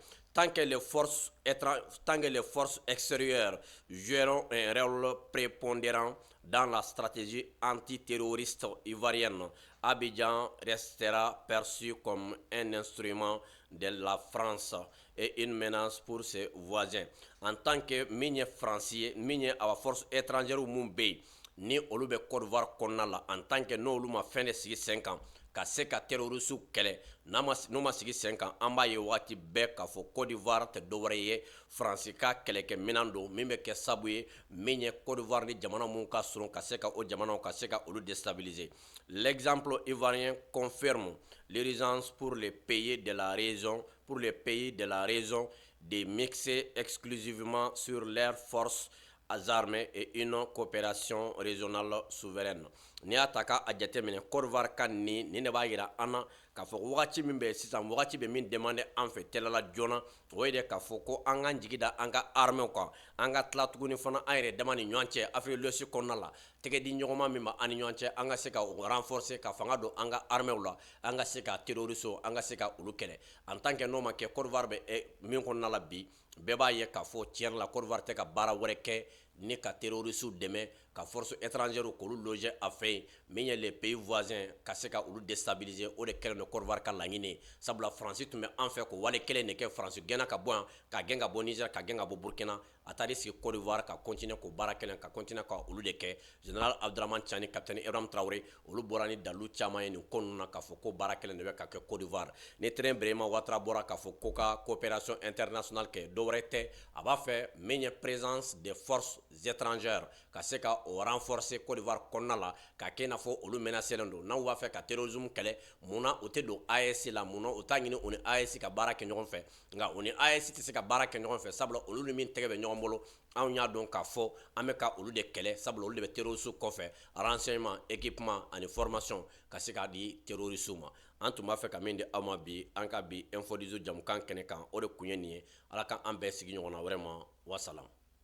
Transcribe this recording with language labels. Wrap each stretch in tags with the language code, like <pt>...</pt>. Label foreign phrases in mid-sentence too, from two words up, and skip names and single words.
<fr>Tant que les forces extérieures joueront un rôle prépondérant dans la stratégie antiterroriste ivoirienne, Abidjan restera perçu comme un instrument de la France et une menace pour ses voisins. En tant que</fr> <bm>min ye Faransi ye min ye awa</bm> <fr>force étrangère</fr> <bm>mun bɛ yen ni olu bɛ Côte d'Ivoire kɔnɔna la</bm> <fr>en tant que</fr> <bm>n'olu ma fɛn de sigi sen kan ka se ka terroriste kɛlɛ n'u ma sigi sen kan an b'a ye waati bɛɛ k'a fɔ Côte d'Ivoire tɛ dɔwɛrɛ ye Faransi ka kɛlɛkɛminɛn don min bɛ kɛ sababu ye min ye Côte d'Ivoire ni jamana mun ka surun ka se ka o jamanaw ka se ka olu déstabiliser.</bm> <fr>L'exemple ivoirien confirme l'urgence pour les pays de la région de mixer exclusivement sur leurs forces armées et une coopération régionale souveraine.</fr> <bm>N'i y'a ta k'a jateminɛ Côte d'Ivoire ka nin de b'a yira an na k'a fɔ wagati min bɛ sisan wagati bɛ min demande an fɛ tɛlɛla joona o ye de k'a fɔ ko an k'an jigi da an ka armɛw kan an ka tila tuguni fana an yɛrɛ dama ni ɲɔgɔn cɛ Afrique de l'Ouest kɔnɔna la tɛgɛ di ɲɔgɔnma min bɛ an ni ɲɔgɔn cɛ an ka se ka renforcer ka fanga don an ka armɛw la an ka se ka terroriste an ka se ka olu kɛlɛ</bm> <fr>en tant que</fr> <bm>n'o ma kɛ Côte d'Ivoire bɛ min kɔnɔna la bi bɛɛ b'a ye k'a fɔ tiɲɛ la Côte d'Ivoire tɛ ka baara wɛrɛ kɛ ni ka terroriste dɛmɛ ka</bm> <fr>force étrangère</fr> <bm>k'olu loger a fɛ yen min ye</bm> <fr>les pays voisins</fr> <bm>ka se ka olu déstabiliser o de kɛlen don Côte d'Ivoire ka laɲini ye sabula Faransi tun bɛ an fɛ ko wale kelen de kɛ Faransi gɛnna ka bɔ yan ka gɛn ka bɔ Niger ka gɛn ka bɔ Burkina a taar'i sigi Côte d'Ivoire ka continuer k'o baara kelen ka continuer ka olu de kɛ général Abdramane Tiani capitaine Ibrahim Traoré olu bɔra ni dalu caman ye nin ko ninnu na k'a fɔ ko baara kelen de bɛ ka kɛ Côte d'Ivoire ni Tɛrɛn Birahima Ouattara bɔra k'a fɔ ko ka</bm> <fr>coopération internationale</fr> <bm>kɛ dɔwɛrɛ tɛ a b'a fɛ min ye</bm> <fr>présence des forces étrangères</fr> <bm>ka se ka o renforcer Côte d'Ivoire kɔnɔna la ka kɛ i n'a fɔ olu menacelen don n'aw b'a fɛ ka terrorisme kɛlɛ mun na o tɛ don AES la mun na o t'a ɲini o ni AES ka baara kɛ ɲɔgɔn fɛ nka o ni AES tɛ se ka baara kɛ ɲɔgɔn fɛ sabula olu ni min tɛgɛ bɛ ɲɔgɔn bolo anw y'a dɔn k'a fɔ an bɛ ka olu de kɛlɛ sabula olu de bɛ terroriste kɔfɛ</bm> <fr>renseignement équipement</fr> <bm>ani formation ka se k'a di terroriste ma an tun b'a fɛ ka min di aw ma bi an ka bi info 18 jamukan kɛnɛ kan o de kun ye nin ye ala ka an bɛɛ sigi ɲɔgɔn na wɛrɛ ma wasalam</bm>